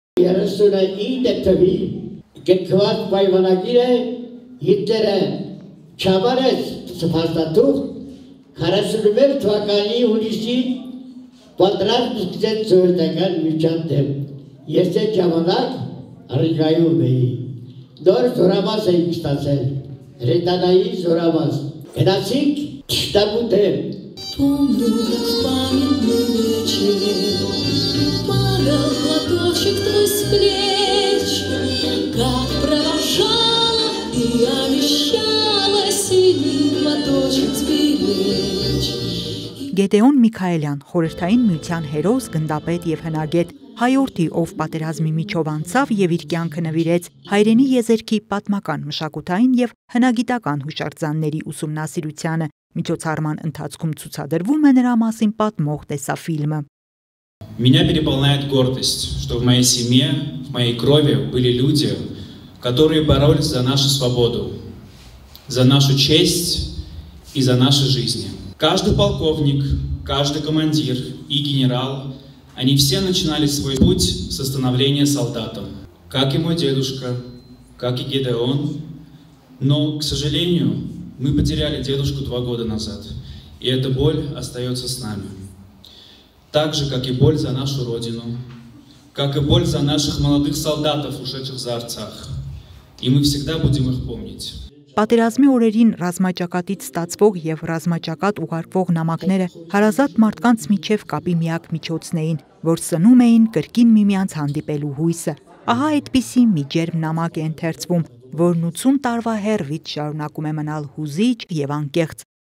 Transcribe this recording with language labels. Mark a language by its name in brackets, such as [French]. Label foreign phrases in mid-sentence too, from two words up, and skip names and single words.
[Armenian] 39 թվի գրքված պայմանագիրը Հիտլերը չաբարեց սպաստատուղ 41 թվականի հունիսի պատրաստ սկսեց սովետական միջան դեմ։ Ես այդ ժամանակ Ռիգայում էի։ Նոր զորամաս էինք ստացել, Հրետանայի զորամաս։ Գնացինք թշնամու դեմ։ [Russian] Помню, как в памятный вечер падал платочек твой с плеч, как провожала и обещала синий платочек сберечь. [Armenian] Գեդեոն Միքայելյան, խորհրդային միության հերոս, գնդապետ և հնագետ, հայորդի, ով պատերազմի միջով անցավ և իր կյանքը նվիրեց հայրենի եզերքի պատմական, մշակութային և հնագիտական հուշարձանների ուսումնասիրությանը, միջոցառման ընթացքում ցուցադրվում է նրա մասին պատմող տեսաֆիլմը։ [Russian] Меня переполняет гордость, что в моей семье, в моей крови были люди, которые боролись за нашу свободу, за нашу честь и за наши жизни. Каждый полковник, каждый командир и генерал, они все начинали свой путь со становления солдатом, как и мой дедушка, как и Гедеон. Но, к сожалению, мы потеряли дедушку 2 года назад, и эта боль остается с нами. Так же, как и боль за нашу Родину, как и боль за наших молодых солдатов, ушедших за Арцах. И мы всегда будем их помнить. [Armenian] Պատերազմի օրերին ռազմաճակատից ստացվող և ռազմաճակատ ուղարկվող նամակները հարազատ մարդկանց միջև կապի միակ միջոցն էին, որ սնում էին կրկին միմյանց հանդիպելու հույսը։ Ահա այդպիսի մի ջերմ նամակ է ընթերցվում, որն 80 տարվա հեռվից շարունակում է մնալ հուզիչ և անկեղծ։